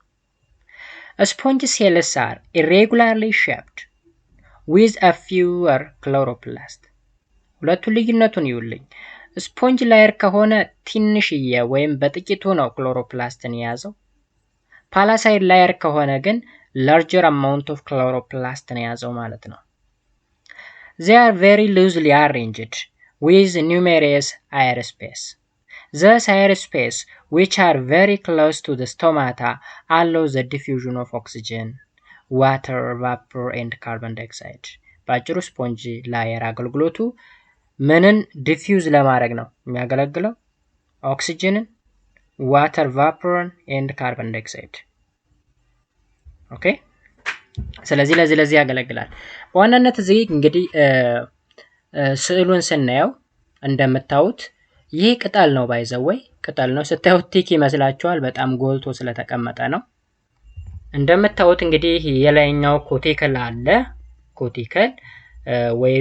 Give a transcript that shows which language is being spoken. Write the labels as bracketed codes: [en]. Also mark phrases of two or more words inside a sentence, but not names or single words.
[en] sponge cells are irregularly shaped with a fewer chloroplasts [am] ሁለቱ ልዩነቱን ይውልኝ። [en] sponge layer [am] ከሆነ ትንሽዬ ወይም በጥቂቱ ነው ክሎሮፕላስትን የያዘው። [en] palisade layer [am] ከሆነ ግን [en] larger amount of chloroplasts [am] የያዘው ማለት ነው። [en] they are very loosely arranged with numerous air space. Thus air space which are very close to the stomata allow the diffusion of oxygen, water, vapor and carbon dioxide. [am] ባጭሩ ስፖንጅ ላየር አገልግሎቱ ምንን ዲፊውዝ ለማድረግ ነው የሚያገለግለው? [en] oxygen, water vapor and carbon dioxide። [am] ኦኬ ስለዚህ ለዚህ ያገለግላል። በዋናነት እዚህ እንግዲህ ስዕሉን ስናየው እንደምታዩት ይሄ ቅጠል ነው ባይዘወይ ቅጠል ነው። ስታዩት ቲክ ይመስላችኋል፣ በጣም ጎልቶ ስለተቀመጠ ነው። እንደምታዩት እንግዲህ የላይኛው ኮቲክል አለ። ኮቲክል ወይም